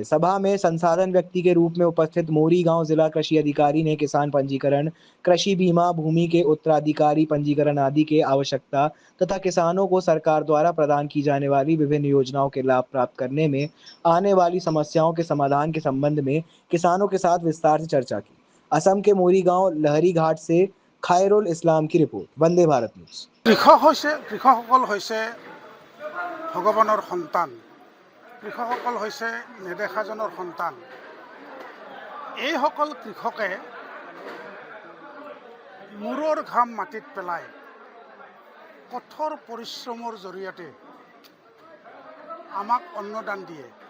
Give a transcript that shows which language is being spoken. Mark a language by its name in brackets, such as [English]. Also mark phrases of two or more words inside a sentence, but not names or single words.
[Hindi] सभा में संसाधन व्यक्ति के रूप में उपस्थित मोरीगांव जिला कृषि अधिकारी ने किसान पंजीकरण, कृषि बीमा, भूमि के उत्तराधिकारी पंजीकरण आदि के आवश्यकता तथा किसानों को सरकार द्वारा प्रदान की जाने वाली विभिन्न योजनाओं के लाभ प्राप्त करने में आने वाली समस्याओं के समाधान के संबंध में किसानों के साथ विस्तार से चर्चा की। असम के मोरीगांव लहरी घाट से खायरुल इस्लाम की रिपोर्ट, वंदे भारत न्यूज। [Assamese] কৃষকসকল হৈছে ভগৱানৰ সন্তান। কৃষকসকল হৈছে নেদেখাজনৰ সন্তান। এইসকল কৃষকে মূৰৰ ঘাম মাটিত পেলাই কঠোৰ পৰিশ্ৰমৰ জৰিয়তে আমাক অন্নদান দিয়ে।